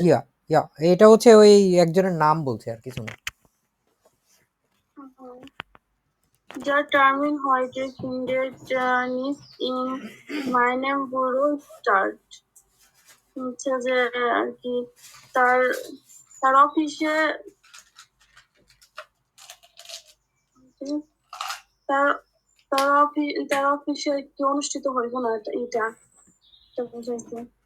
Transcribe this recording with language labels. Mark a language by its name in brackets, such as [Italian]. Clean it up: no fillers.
[Bangla] হিয়া ইয়া এটা হচ্ছে ওই একজনের নাম বলছে আর কিছু না। [German] Der Termin heute findet nicht in meinem Büro statt. [Bangla] হচ্ছে যে আর কি তার তার অফিসে তার তার অফিসে কি অনুষ্ঠিত হইব না এটা বুঝাইছে।